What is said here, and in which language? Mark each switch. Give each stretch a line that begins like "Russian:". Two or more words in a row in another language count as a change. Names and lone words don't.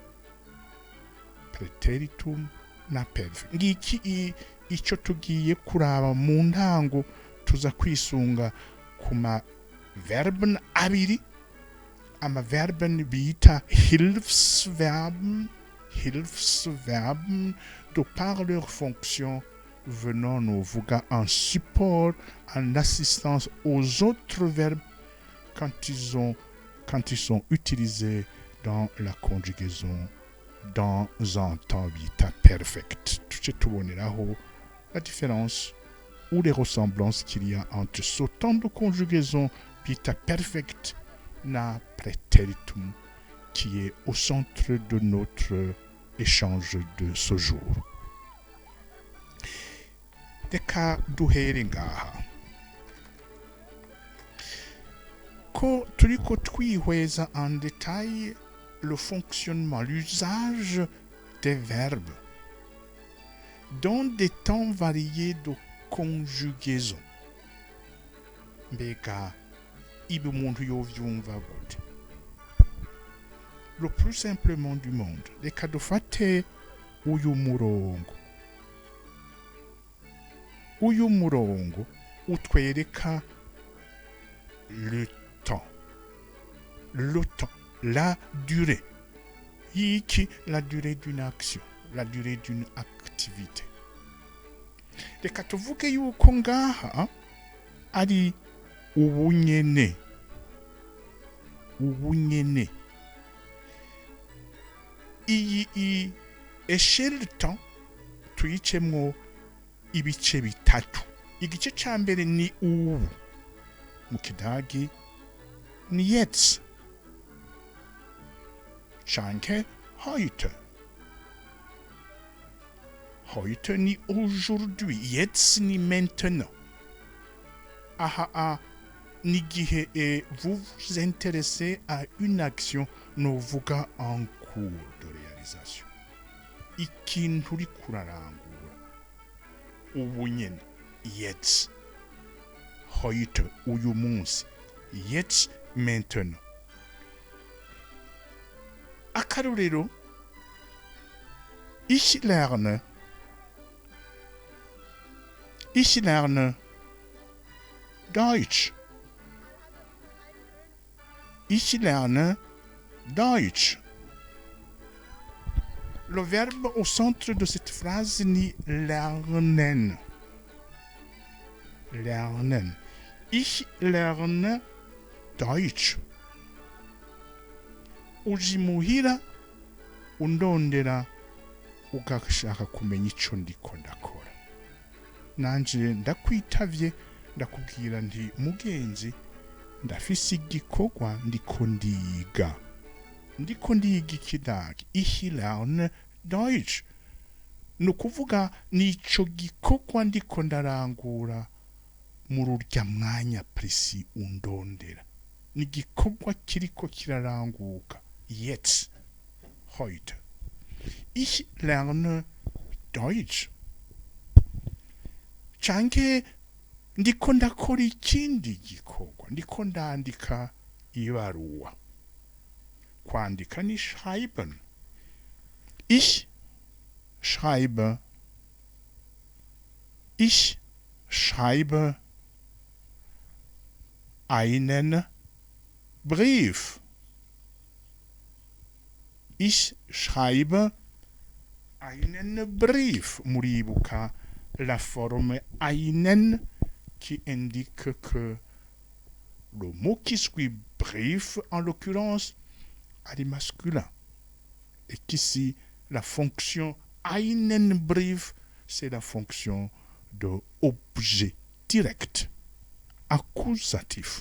Rundi: Preteritum na perfect. Ngiki ico tugiye kuraba mu ntango, tuza kwisunga kuma verben abiri, ama verben bita Hilfsverben
French: de par leur fonction venant novuga en support, en assistance aux autres verbes quand ils sont utilisés dans la conjugaison dans un temps bita perfect. Tuce tuboneraho la différence ou les ressemblances qu'il y a entre ce temps de conjugaison bita perfect na preteritum qui est au centre de notre échange de ce jour.
Rundi: Reka duhere ngaha ko turiko twihweza
French: en détail le fonctionnement, l'usage des verbes dans des temps variés de conjugaison.
Rundi: Mbega ibi umuntu yovyumva gute?
French: Le plus simplement du monde,
Rundi: reka dufate uyu murongo utwereka
French: le temps, la durée. Yiki la durée d'une action, la durée d'une activité.
Rundi: Reka tuvuge yuko ngaha ari ubunyene. Iyi
French: échelle temps
Rundi: tuyicemwo ibice bitatu. Igice ca mbere ni ubu, mu kidagi ni jetzt, canke heute. Heute ni aujourd'hui, jetzt ni maintenant. Ni gihe
French: vous vous intéressez à une action novuga en cours de réalisation.
Rundi: Ikintu uri kurarangura ubu nyene,
German: jetzt, heute,
Rundi: uyu munsi,
German: jetzt, maintenant. Akarorero, ich lerne Deutsch. Ich lerne Deutsch.
French: Le verbe au centre de cette phrase ni lernen.
German: Ich lerne Deutsch.
Rundi: Uji muhira undondera ugashaka kumenya ico ndiko ndakora. Nanje ndakwitavye ndakubwira nti mugenzi, ndafise igikorwa ndiko ndiga ikidagi.
German: Ich lerne Deutsch.
Rundi: Nukuvuga nico gikorwa ndiko ndarangura muri urya mwanya presi undondera. Ni gikorwa kiriko kiraranguka.
German: Jetzt, heute. Ich lerne Deutsch.
Rundi: Canke ndiko ndakora ikindi gikorwa, ndiko ndandika ibaruwa. Kwandika ni schreiben.
German: Ich schreibe einen Brief. Ich schreibe einen Brief.
French: Muribuka la forme einen qui indique que le mot qui suit brief, en l'occurrence, a du masculin. Et qu'ici, la fonction
German: einen Brief,
French: c'est la fonction de objet direct, accusatif.